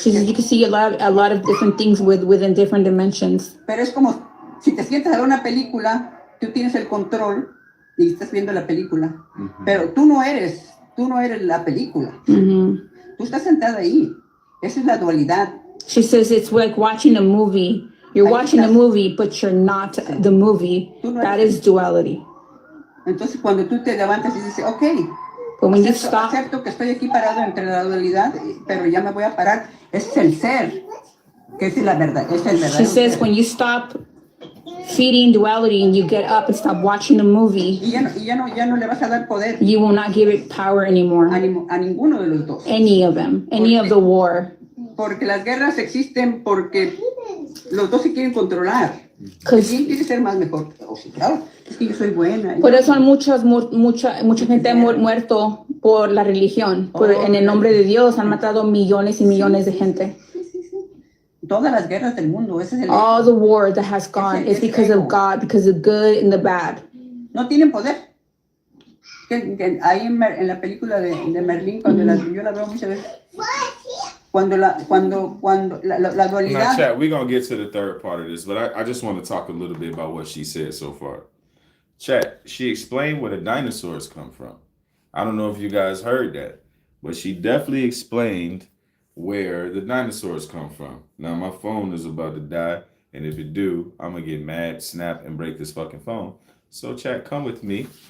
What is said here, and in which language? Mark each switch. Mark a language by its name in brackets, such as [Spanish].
[English] She says you can see a lot of different things within different dimensions. [Spanish] Pero es como si te sientas a ver una película, tú tienes el control y estás viendo la película, pero tú no eres la película. Tú estás sentada ahí. Esa es la dualidad. [English] She says it's like watching a movie. You're watching a movie, but you're not the movie. That is duality. [Spanish] Entonces cuando tú te levantas y dices, okay, acepto que estoy aquí parado entre la dualidad, pero ya me voy a parar. Ese es el ser, que es la verdad. Es el verdadero. [English] She says when you stop feeding duality and you get up and stop watching the movie, [Spanish] y ya no le vas a dar poder. [English] You will not give it power anymore. [Spanish] A ninguno de los dos. [English] Any of them. Any of the war. [Spanish] Porque las guerras existen porque los dos se quieren controlar. ¿Quién quiere ser más mejor? Claro, es que yo soy buena. Por eso hay mucha gente ha muerto por la religión. En el nombre de Dios han matado millones y millones de gente. Todas las guerras del mundo, ese es el [English] all the war that has gone is because of God, because of the good and the bad. [Spanish] No tienen poder. Ahí en la película de Merlín, cuando yo la veo muchas veces, cuando la dualidad. [English] Now, chat, we're gonna get to the third part of this, but I just want to talk a little bit about what she said so far. Chat, she explained where the dinosaurs come from. I don't know if you guys heard that, but she definitely explained where the dinosaurs come from. Now my phone is about to die, and if it do, I'm gonna get mad, snap, and break this fucking phone. So chat, come with me.